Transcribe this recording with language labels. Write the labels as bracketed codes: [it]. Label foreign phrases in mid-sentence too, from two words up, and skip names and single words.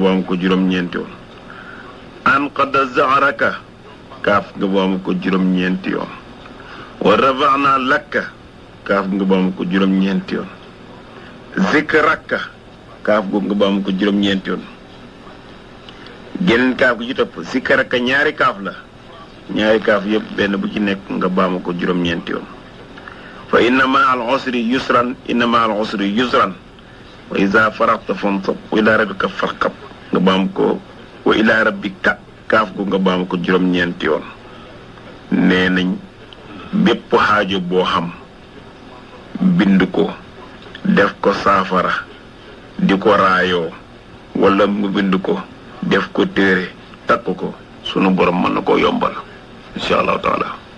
[wo] baamu ko juróom-ñeenti yoon [ar] أنقض ظهرك [wo] kaaf nga baamu ko juróom-ñeenti yoon [ar] ورفعنا لك [wo] kaaf nga baamu ko juróom-ñeenti yoon zikraka kaaf googu nga baamu ko juróom-ñeenti yoon geneen kaaf gi ci topp zikraka ñaari kaaf la ñaari kaaf yëpp benn bu ci nekk nga baamu ko juróom-ñeenti yoon [ar] فإن مع العسر يسرا وإذا فرغت فانصب وإلى ربك فارغب [wo] nga baamu ko [ar] وإلى ربك [wo] kaaf gu nga baamu ko juróom-ñeenti yoon nee nañ bépp xaajo boo xam bind ko def ko saafara di ko raayoo wala mu bind ko def ko téere takk ko sunu borom mën na koo yombal [ar] إن شاء الله تعالى